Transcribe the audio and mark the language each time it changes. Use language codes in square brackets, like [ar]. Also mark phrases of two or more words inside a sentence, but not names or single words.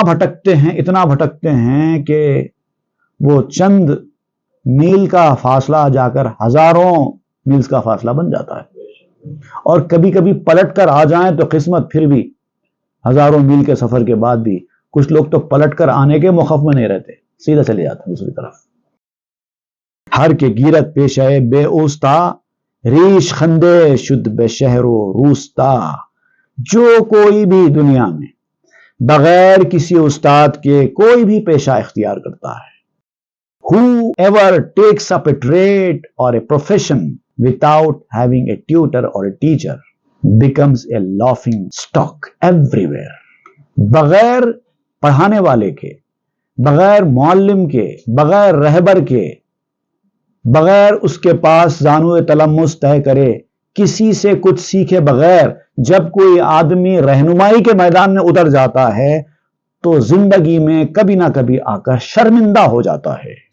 [ur] بھٹکتے ہیں کہ وہ چند میل کا فاصلہ جا کر ہزاروں میلز کا فاصلہ بن جاتا ہے، اور کبھی کبھی پلٹ کر آ جائیں تو قسمت پھر بھی ہزاروں میل کے سفر کے بعد بھی کچھ لوگ تو پلٹ کر آنے کے موقف میں نہیں رہتے، سیدھا چلے جاتے ہیں دوسری طرف۔ [fa] ہر کے گیرت پیشے بے اوستا، ریش خندے شد بے شہر و روستا۔ [ur] جو کوئی بھی دنیا میں بغیر کسی استاد کے کوئی بھی پیشہ اختیار کرتا ہے، [en] whoever takes up a trade or a profession without having a tutor or a teacher becomes a laughing stock everywhere۔ [ur] بغیر پڑھانے والے کے، بغیر معلم کے، بغیر رہبر کے، بغیر اس کے پاس زانو تلمس طے کرے، کسی سے کچھ سیکھے بغیر جب کوئی آدمی رہنمائی کے میدان میں اتر جاتا ہے تو زندگی میں کبھی نہ کبھی آ کر شرمندہ ہو جاتا ہے،